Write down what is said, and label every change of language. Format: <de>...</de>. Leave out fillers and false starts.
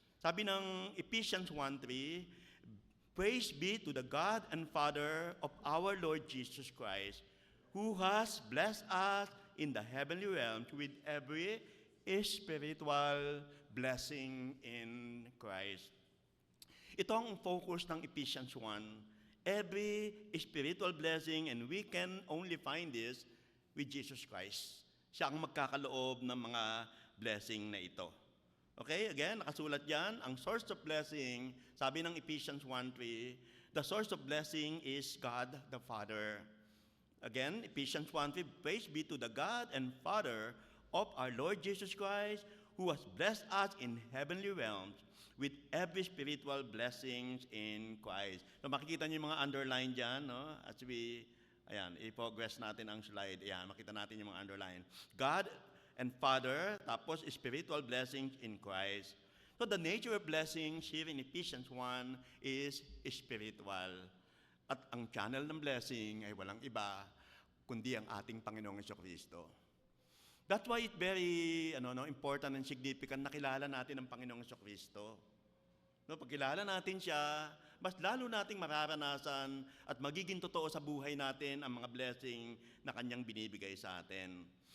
<en>Sabi ng Ephesians 1:3, praise be to the God and Father of our Lord Jesus Christ, who has blessed us in the heavenly realms with every spiritual blessing in Christ.</en> <tl>Ito ang focus ng Ephesians 1.</tl> <en>Every spiritual blessing, and we can only find this with Jesus Christ.</en> <tl>Siya ang magkakaloob ng mga blessing na ito.</tl> <en>Okay, again,</en> <tl>nakasulat yan,</tl> <en>ang source of blessing, sabi ng Ephesians 1:3, the source of blessing is God the Father. Again, Ephesians 1:3, praise be to the God and Father of our Lord Jesus Christ, who has blessed us in heavenly realms with every spiritual blessings in Christ.</en> <tl>So makikita niyo yung mga underline dyan, no? As we, ayan, i-progress natin ang slide. Ayan, makita natin yung mga underline. God and Father, tapos</tl> <en>spiritual blessings in Christ. So the nature of blessings here in Ephesians 1 is spiritual.</en> <tl>At ang channel ng blessing ay walang iba, kundi ang ating Panginoong Jesucristo.</tl> <en>That's why it's very important and significant</en> <tl>na kilala natin ang Panginoong Jesucristo. No, pag kilala natin siya, mas lalo nating mararanasan at magiging totoo sa buhay natin ang mga blessing na kanyang binibigay sa atin.</tl>